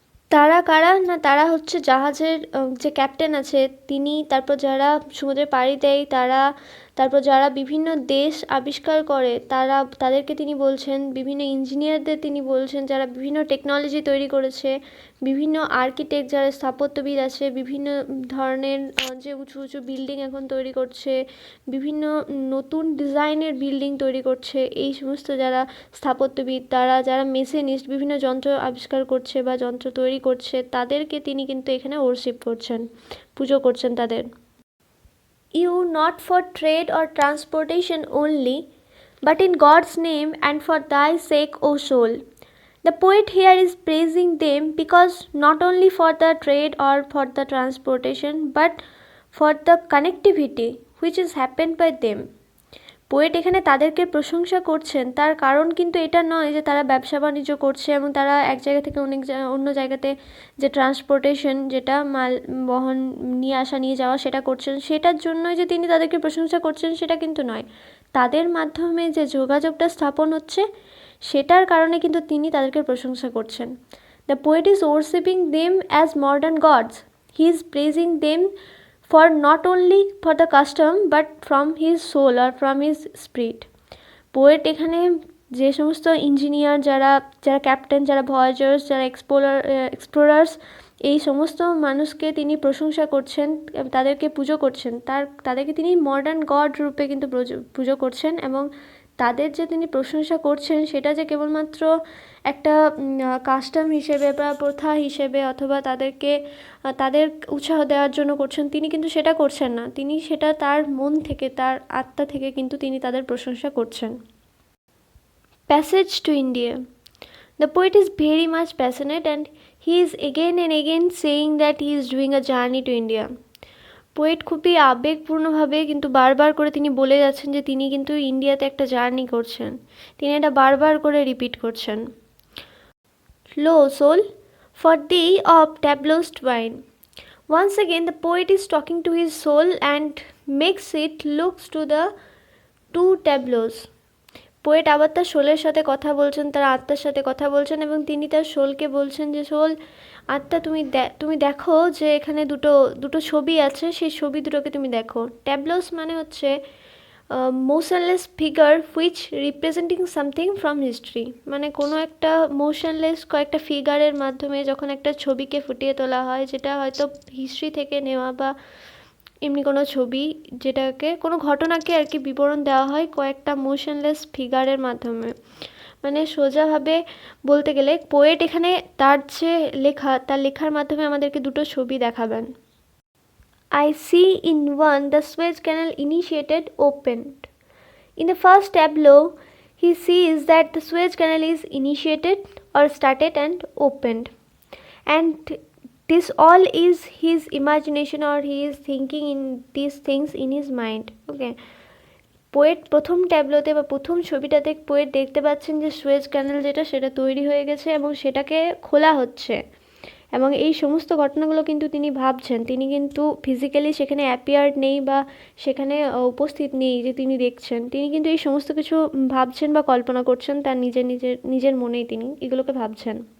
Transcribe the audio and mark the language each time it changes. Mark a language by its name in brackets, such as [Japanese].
[Bangla] তারা কারা না, তারা হচ্ছে জাহাজের যে ক্যাপ্টেন আছে তিনি, তারপর যারা সমুদ্রে পাড়ি দেয় তারা, তারপর যারা বিভিন্ন দেশ আবিষ্কার করে তারা, তাদেরকে তিনি বলছেন, বিভিন্ন ইঞ্জিনিয়ারদের তিনি বলছেন যারা বিভিন্ন টেকনোলজি তৈরি করেছে, বিভিন্ন আর্কিটেক্ট যারা স্থাপত্যবিদ আছে, বিভিন্ন ধরনের যে উঁচু উঁচু বিল্ডিং এখন তৈরি করছে, বিভিন্ন নতুন ডিজাইনের বিল্ডিং তৈরি করছে, এই সমস্ত যারা স্থাপত্যবিদ, তারা যারা মেশিনিস্ট, বিভিন্ন যন্ত্র আবিষ্কার করছে বা যন্ত্র তৈরি করছে, তাদেরকে তিনি কিন্তু এখানে ওরশিপ করছেন, পুজো করছেন তাদের। [English] You not for trade or transportation only, but in God's name and for thy sake, O soul. The poet here is praising them because not only for the trade or for the transportation, but for the connectivity which is happened by them. [Bangla] Poet এখানে তাদেরকে প্রশংসা করছেন, তার কারণ কিন্তু এটা নয় যে তারা ব্যবসা বাণিজ্য করছে এবং তারা এক জায়গা থেকে অন্য জায়গাতে যে ট্রান্সপোর্টেশন, যেটা মাল বহন নিয়ে আসা নিয়ে যাওয়া, সেটা করছেন, সেটার জন্যই যে তিনি তাদেরকে প্রশংসা করছেন সেটা কিন্তু নয়। তাদের মাধ্যমে যে যোগাযোগটা স্থাপন হচ্ছে সেটার কারণে কিন্তু তিনি তাদেরকে প্রশংসা করছেন। [English] The poet is worshipping them as modern gods, he is praising them for not only for the custom but from his soul or from his spirit. [Bangla] Poet এখানে যে সমস্ত ইঞ্জিনিয়ার, যারা ক্যাপ্টেন, যারা ভয়েজার্স, যারা এক্সপ্লোরার্স, এই সমস্ত মানুষকে তিনি প্রশংসা করছেন, তাদেরকে পুজো করছেন, তাদেরকে তিনি মডার্ন গড রূপে কিন্তু পুজো করছেন। এবং তাদের যে তিনি প্রশংসা করছেন সেটা যে কেবলমাত্র একটা কাস্টম হিসেবে বা প্রথা হিসেবে অথবা তাদের উৎসাহ দেওয়ার জন্য করছেন, তিনি কিন্তু সেটা করছেন না, তিনি সেটা তার মন থেকে, তার আত্মা থেকে কিন্তু তিনি তাদের প্রশংসা করছেন। [English] Passage to India. The poet is very much passionate and he is again and again saying that he is doing a journey to India. [Bangla] Poet খুবই আবেগপূর্ণভাবে কিন্তু বারবার করে তিনি বলে যাচ্ছেন যে তিনি কিন্তু ইন্ডিয়াতে একটা জার্নি করছেন, তিনি এটা বারবার করে রিপিট করছেন। [English] Lo, soul, for thee of tableau's twine. Once again, the poet is talking to his soul and makes it looks to the two tableaus. Poet আবার তার সোলের সাথে কথা বলছেন, তার আত্মার সাথে কথা বলছেন, এবং তিনি তার সোলকে বলছেন যে সোল, আত্মা, তুমি দেখো যে এখানে দুটো ছবি আছে, সেই ছবি দুটোকে তুমি দেখো। ট্যাবলোস মানে হচ্ছে motionless figure which representing something from history, মানে কোনো একটা মোশনলেস কয়েকটা ফিগারের মাধ্যমে যখন একটা ছবিকে ফুটিয়ে তোলা হয়, যেটা হয়তো হিস্ট্রি থেকে নেওয়া বা এমনি কোনো ছবি, যেটাকে কোনো ঘটনাকে আর কি বিবরণ দেওয়া হয় কয়েকটা মোশনলেস ফিগারের মাধ্যমে। মানে সোজাভাবে বলতে গেলে পোয়েট এখানে তার যে লেখা, তার লেখার মাধ্যমে আমাদেরকে দুটো ছবি দেখাবেন। I see in one the Suez Canal initiated opened. In the first tableau, he sees that the Suez Canal is initiated or started and opened. And this all is his imagination, or he is thinking in these things in his mind. Okay. [Bangla] Poet প্রথম ট্যাবলোতে বা প্রথম ছবিটাতে poet দেখতে পাচ্ছেন যে Suez ক্যানেল যেটা, সেটা তৈরি হয়ে গেছে এবং সেটাকে খোলা হচ্ছে, এবং এই সমস্ত ঘটনাগুলো কিন্তু তিনি ভাবছেন। তিনি কিন্তু ফিজিক্যালি সেখানে অ্যাপিয়ার্ড নেই বা সেখানে উপস্থিত নেই যে তিনি দেখছেন, তিনি কিন্তু এই সমস্ত কিছু ভাবছেন বা কল্পনা করছেন তার নিজের মনেই তিনি এগুলোকে ভাবছেন।